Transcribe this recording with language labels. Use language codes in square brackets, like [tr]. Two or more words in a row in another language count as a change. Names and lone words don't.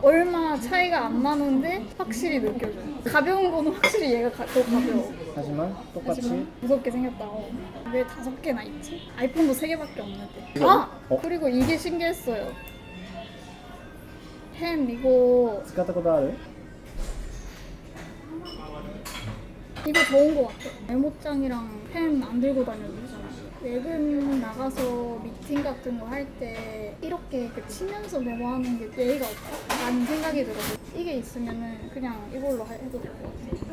[ko] 얼마 차이가 안 나는데 확실히 느껴져. 가벼운 거는 확실히 얘가 더 가벼워. 하지만 똑같이 하지만 무섭게 생겼다고. 왜 5개나 있지? 아이폰도 3개밖에 없는데. 이거? 그리고 이게 신기했어요. 펜 이거 [ja] 使ったことある? [ko] 이거 좋은 것 같아. 메모장이랑 펜 안 들고 다녀도 되잖아. 외근 나가서 미팅 같은 거 할 때 이렇게 치면서 메모하는 게 예의가 없다? 라는 생각이 들어서 이게 있으면은 그냥 이걸로 해도 될 것 같아.